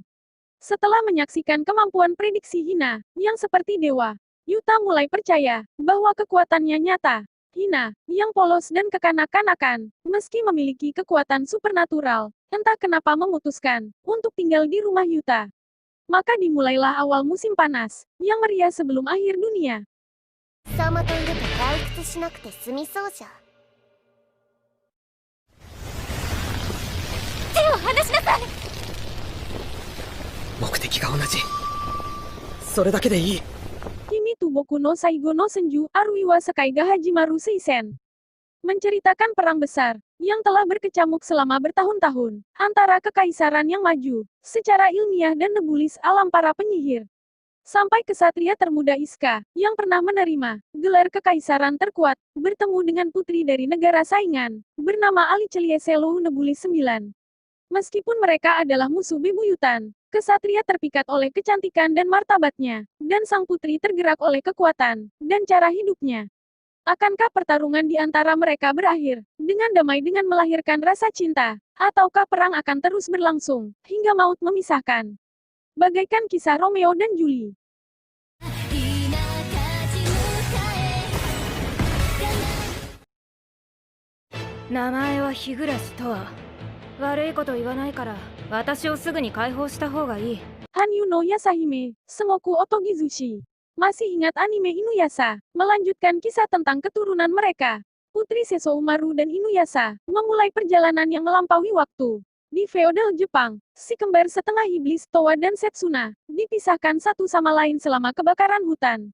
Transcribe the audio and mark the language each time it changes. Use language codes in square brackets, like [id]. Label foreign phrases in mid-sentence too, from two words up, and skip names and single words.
[id] Setelah menyaksikan kemampuan prediksi Hina yang seperti dewa, Yuta mulai percaya bahwa kekuatannya nyata. Hina, yang polos dan kekanak-kanakan, meski memiliki kekuatan supernatural, entah kenapa memutuskan untuk tinggal di rumah Yuta. Maka dimulailah awal musim panas, yang meriah sebelum akhir dunia. [ja] Sama といると退屈しなくて済みそうじゃ。手を離しなさい。目的が同じ。それだけでいい。 [id] Kimi Tuboku no Saigo no Senju Aruiwa Sekaiga Hajimaru Seisen. Menceritakan perang besar yang telah berkecamuk selama bertahun-tahun antara kekaisaran yang maju secara ilmiah dan nebulis alam para penyihir. Sampai kesatria termuda Iska yang pernah menerima gelar kekaisaran terkuat bertemu dengan putri dari negara saingan bernama Ali Celieselu Nebulis 9. Meskipun mereka adalah musuh bebuyutan, kesatria terpikat oleh kecantikan dan martabatnya, dan sang putri tergerak oleh kekuatan dan cara hidupnya. Akankah pertarungan di antara mereka berakhir dengan damai dengan melahirkan rasa cinta, ataukah perang akan terus berlangsung hingga maut memisahkan? Bagaikan kisah Romeo dan Julie. [ja] 名前は日暮とは悪いこと言わないから私をすぐに解放した方がいい。 [id] Hanyu no Yasahime, Sengoku Otogizushi. Masih ingat anime Inuyasha, melanjutkan kisah tentang keturunan mereka. Putri Seso Umaru dan Inuyasha memulai perjalanan yang melampaui waktu. Di feodal Jepang, si kembar setengah iblis Towa dan Setsuna dipisahkan satu sama lain selama kebakaran hutan.